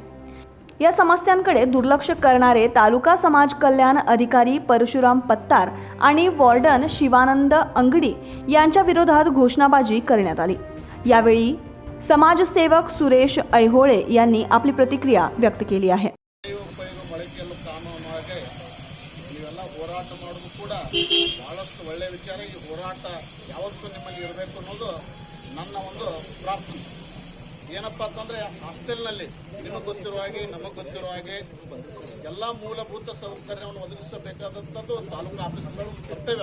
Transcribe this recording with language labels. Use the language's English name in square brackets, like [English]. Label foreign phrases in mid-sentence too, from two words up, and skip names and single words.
[Marathi] या समस्यांकडे दुर्लक्ष करणारे तालुका समाज कल्याण अधिकारी परशुराम पत्तार आणि वॉर्डन शिवानंद अंगडी यांच्या विरोधात घोषणाबाजी करण्यात आली. यावेळी समाजसेवक सुरेश ऐहोळे यांनी आपली प्रतिक्रिया व्यक्त केली आहे. [Kannada] ನೀವೆಲ್ಲ ಹೋರಾಟ ಮಾಡೋದು ಕೂಡ ಬಹಳಷ್ಟು ಒಳ್ಳೆಯ ವಿಚಾರ. ಈ ಹೋರಾಟ ಯಾವತ್ತೂ ನಿಮ್ಮಲ್ಲಿ ಇರಬೇಕು ಅನ್ನೋದು ನನ್ನ ಒಂದು ಪ್ರಾರ್ಥನೆ. ಏನಪ್ಪ ಅಂತಂದರೆ ಹಾಸ್ಟೆಲ್ನಲ್ಲಿ ನಿಮಗೆ ಗೊತ್ತಿರುವ ಹಾಗೆ ನಮಗೆ ಗೊತ್ತಿರುವ ಹಾಗೆ ಎಲ್ಲ ಮೂಲಭೂತ ಸೌಕರ್ಯವನ್ನು ಒದಗಿಸಬೇಕಾದಂಥದ್ದು ತಾಲೂಕು ಆಫೀಸ್ಗಳು ಕರ್ತವ್ಯ.